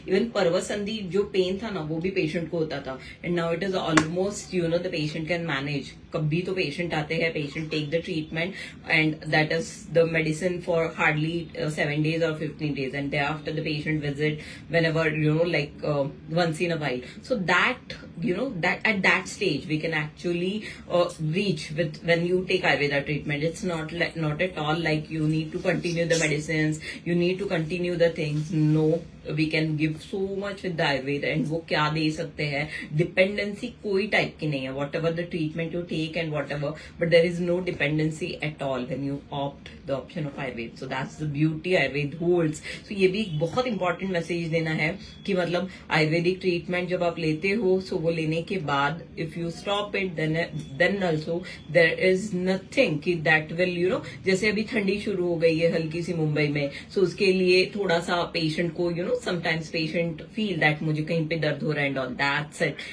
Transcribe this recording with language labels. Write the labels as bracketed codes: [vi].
[hi] Even पर्वसंधि जो pen था ना, वो भी पेशेंट को होता था. [en] And now it is almost the patient can manage. [hi] कभी तो पेशेंट आते हैं, [en] Patient take the treatment and that is the medicine for hardly 7 days or 15 days, and thereafter the patient visit whenever like once in a while. So that that at that stage we can actually reach with when you take Ayurveda treatment. It's not at all like you need to continue the medicines, you need to continue the things. No, we can give so much with the Ayurveda, and [hi] वो क्या दे सकते हैं, dependency कोई type की नहीं है, [en] Whatever the treatment you take and whatever, but there is no dependency at all when you opt the option of Ayurveda. So that's the beauty Ayurveda holds. [hi] सो ये भी एक बहुत इंपॉर्टेंट मैसेज देना है कि मतलब आयुर्वेदिक ट्रीटमेंट जब आप लेते हो, सो वो लेने के बाद [en] if you stop it then also there is nothing [hi] कि [en] that will you know, [hi] जैसे अभी ठंडी शुरू हो गई है हल्की सी मुंबई में, सो उसके लिए थोड़ा सा पेशेंट को [en] you know sometimes patient feel that [hi] मुझे कहीं पे दर्द हो रहा है [en] And all that's it.